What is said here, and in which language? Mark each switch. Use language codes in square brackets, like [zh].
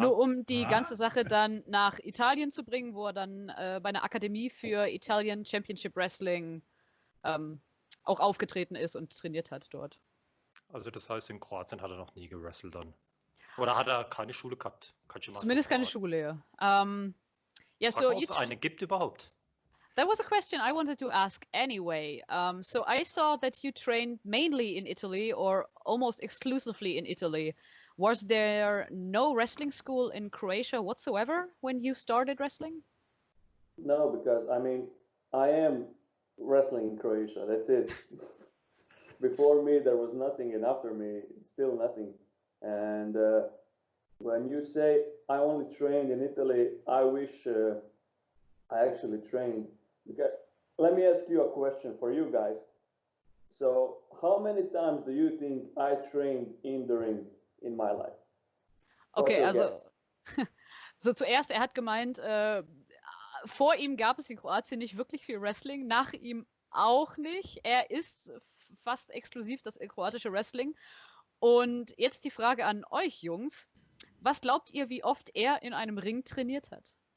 [de] Nur um die ganze Sache dann nach Italien zu bringen, wo er dann bei einer Akademie für Italian Championship Wrestling auch aufgetreten ist und trainiert hat dort. Also das heißt, in Kroatien hat er noch nie gewrestelt dann? Oder hat er keine Schule gehabt? Zumindest keine Schule, ja. [en] Yeah, so [de] ob es eine gibt überhaupt? [en] That was a question I wanted to ask anyway. So I saw that you trained mainly in Italy, or almost exclusively in Italy. Was there no wrestling school in Croatia whatsoever when you started wrestling? No, because I mean, I am wrestling in Croatia. That's it. Before me, there was nothing, and after me, still nothing. And when you say I only trained in Italy, I wish I actually trained. Because, let me ask you a question for you guys. So, how many times do you think I trained in the ring in my life? [de] Okay, also so zuerst, er hat gemeint, vor ihm gab es in Kroatien nicht wirklich viel Wrestling, nach ihm auch nicht. Er ist fast exklusiv das kroatische Wrestling. Und jetzt die Frage an euch, Jungs. Was glaubt ihr, wie oft er in einem Ring trainiert hat?